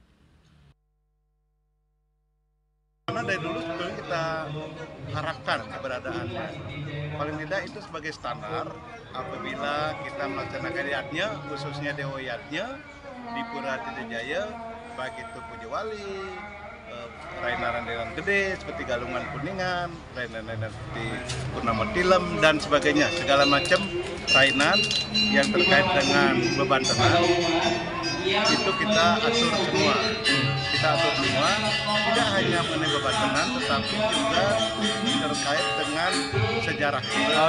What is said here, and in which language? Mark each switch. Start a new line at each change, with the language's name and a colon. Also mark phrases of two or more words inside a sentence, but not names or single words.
Indonesian: Karena dari dulu sebetulnya kita harapkan keberadaannya. Paling tidak itu sebagai standar apabila kita melaksanakan yatnya, khususnya Dewa Yatnya di Pura Aditya Jaya, baik itu Puja Wali, rainan-rainan gede seperti Galungan Kuningan, rainan-rainan seperti Purnama Tilem dan sebagainya, segala macam rainan yang terkait dengan beban tenang itu kita atur semua. Tidak hanya mengenai beban tenang, tetapi juga terkait dengan sejarah kita.